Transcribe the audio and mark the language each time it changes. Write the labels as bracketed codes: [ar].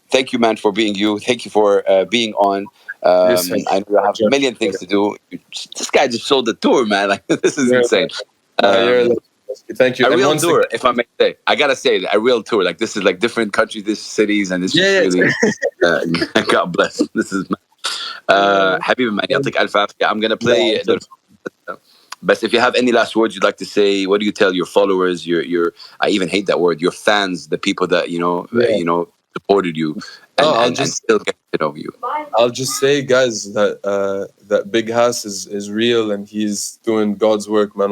[en] Thank you, man, for being you. Thank you for being on. I know you have a million things to do. This guy just sold the tour, man. Like, this is insane. Thank you. A real tour, if I may say. I gotta say, a real tour. Like, this is like different countries, this cities, and it's just really. God bless. This is. [ar] حبيبي man, يعطيك ألف عافية. [en] I'm gonna play. But if you have any last words you'd like to say, what do you tell your followers? Your I even hate that word. Your fans, the people that supported you and still get to know you. I'll just say, guys, that Big Hass is real and he's doing God's work, man.